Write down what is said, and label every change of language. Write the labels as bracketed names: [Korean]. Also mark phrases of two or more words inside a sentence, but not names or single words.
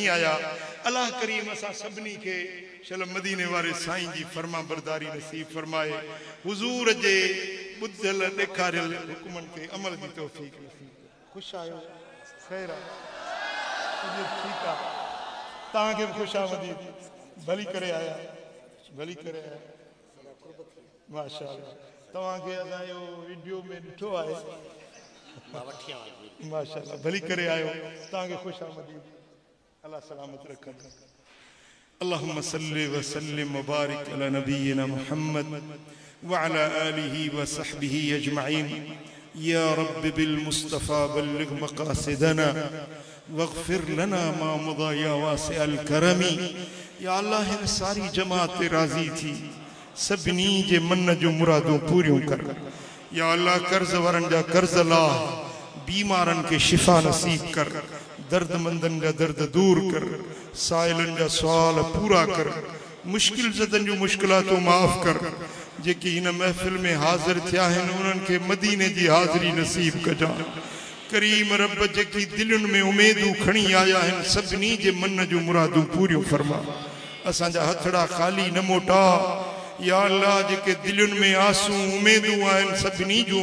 [Sindhi] आया अल्लाह करीम असां सभिनी खे शल मदीने वारे साईं जी फर्मा बरदारी नसीब फरमाए हुज़ूर जे ॿुधल ॾेखारियल हुकुमनि ते अमल जी तौफ़ीक़ नसीब ख़ुशि आहियो ख़ैर आहे ठीकु आहे तव्हांखे बि ख़ुशि आमदीद भली करे आया माशाअल्लाह तव्हांखे असां इहो वीडियो में ॾिठो आहे माशाअल्लाह भली करे आयो तव्हांखे ख़ुशि आमदीद अल्लाह सलामत रखनि [Arabic] اللهم صل وسلم وبارك على نبينا محمد وعلى آله وصحبه أجمعين يا رب بالمصطفى بلغ مقاصدنا واغفر لنا ما مضى يا واسع الكرم يا الله [Sindhi] हिन सारी जमात ते राज़ी थी सभिनी जे मन जो मुरादूं पूरियूं कर या अल्लाह कर्ज वारनि जा कर्ज लाह बीमारन के शिफा नसीब कर दर्दमंदन जा दर्द दूर कर साइलन जा सवाल पूरा कर मुश्किल ज़दन जो मुश्किलातों माफ़ कर जेकी इन महफिल में हाजिर थिया आहिनि उन्हनि खे मदीने जी हाज़िरी नसीब कजा करीम रब जेकी दिलुनि में उमेदूं खणी आया आहिनि सभिनी जे मन जो मुरादूं पूरियूं फरमा असांजा हथड़ा ख़ाली न मोटा या अल्लाह जेके दिलुनि में आसूं उमेदूं आहिनि सभिनी जूं